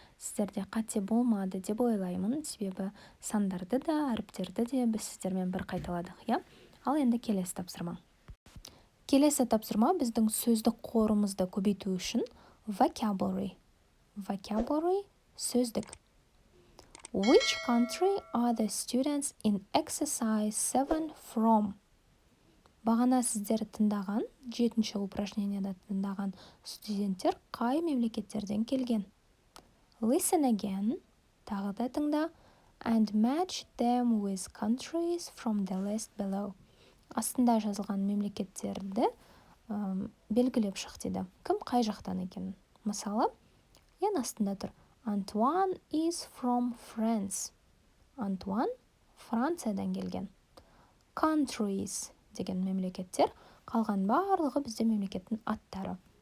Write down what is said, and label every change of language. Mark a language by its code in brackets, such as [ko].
[kk] Сіздерде қате болмады деп ойлаймын, себебі сандарды да, әріптерді де біз сіздермен бір қайталадық, я? Ал енді келесі тапсырма. Келесі тапсырма біздің сөздік қорымызды көбейту үшін vocabulary. Vocabulary – сөздік. [en] Which country are the students in exercise 7 from? [kk] Бағана сіздер тыңдаған, 7-ші упражненияда тыңдаған студенттер қай мемлекеттерден келген? [en] Listen again, [kk] тағы да тыңда, [en] and match them with countries from the list below. [kk] Астында жазылған мемлекеттерді белгілеп шық деді. Кім қай жақтан екен? Мысалы, ең астында тұр. [en] Antoine is from France. [kk] Antoine Франциядан келген. Countries деген мемлекеттер, қалған барлығы бізде мемлекеттің аттары.